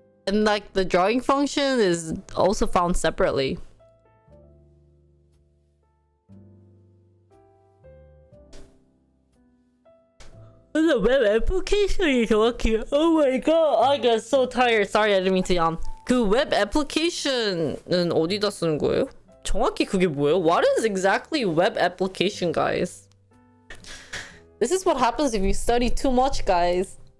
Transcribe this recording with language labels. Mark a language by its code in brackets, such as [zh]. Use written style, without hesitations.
[en] And like the drawing function is also found separately. The web application [ko] 정확히. [en] Oh my god, I got so tired. Sorry, I didn't mean to yawn. [ko] 그 웹 application은 어디다 쓰는 거예요? 정확히 그게 뭐예요? [en] What is exactly web application, guys? This is what happens if you study too much, guys.